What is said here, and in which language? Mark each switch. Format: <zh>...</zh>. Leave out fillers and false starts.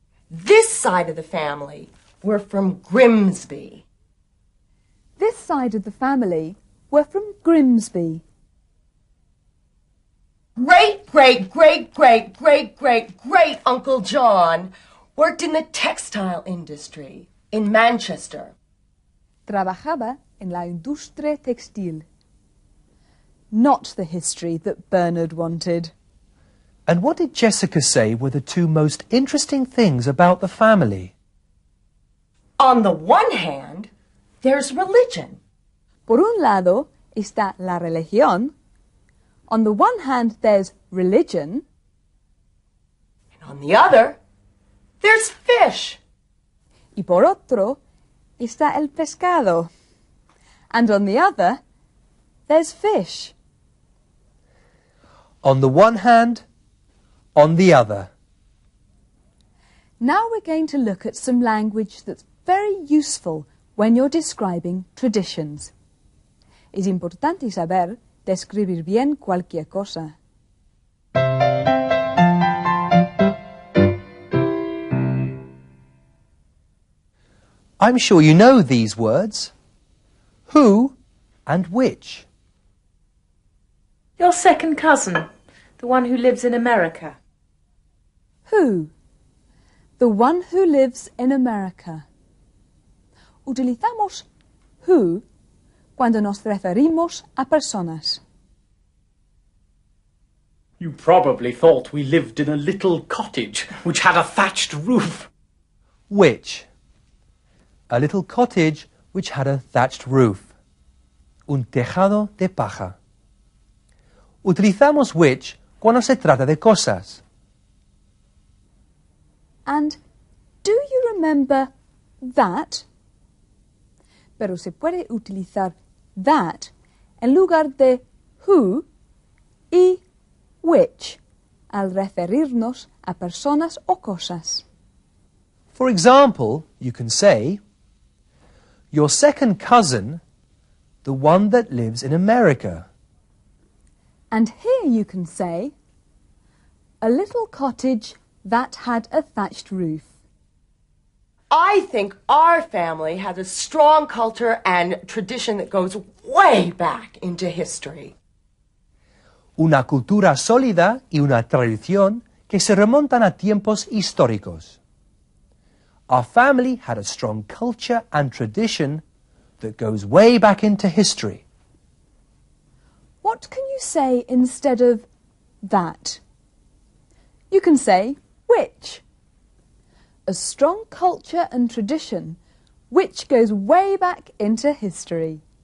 <en>This side of the family, we're from Grimsby. This side of the family were from Grimsby. Great-great-great-great-great-great-Uncle John worked in the textile industry in Manchester.</en> <es>Trabajaba en la industria textil.</es> <en>Not the history that Bernard wanted. And what did Jessica say were the 2 most interesting things about the family? On the one hand, there's religion.</en> <es>Por un lado está la religión.</es> <en>On the one hand, there's religion. And on the other, there's fish.</en> <es>Y por otro está el pescado.</es> <en>And on the other, there's fish. On the one hand, on the other. Now we're going to look at some language that's very useful when you're describing traditions.</en> <es>Es importante saber describir bien cualquier cosa.</es> <en>I'm sure you know these words. Who and which. Your second cousin, the one who lives in America. Who? The one who lives in America.</en> <es>Utilizamos who cuando nos referimos a personas.</es> <en>You probably thought we lived in a little cottage which had a thatched roof. Which. A little cottage which had a thatched roof.</en> <es>Un tejado de paja. Utilizamos which cuando se trata de cosas.</es> <en>And do you remember that?</en> <es>Pero se puede utilizar that en lugar de who y which al referirnos a personas o cosas.</es> <en>For example, you can say, your second cousin, the one that lives in America. And here you can say, a little cottage that had a thatched roof. I think our family has a strong culture and tradition that goes way back into history.</en> <es>Una cultura sólida y una tradición que se remontan a tiempos históricos.</es> <en>Our family had a strong culture and tradition that goes way back into history. What can you say instead of that? You can say which. A strong culture and tradition which goes way back into history.</en>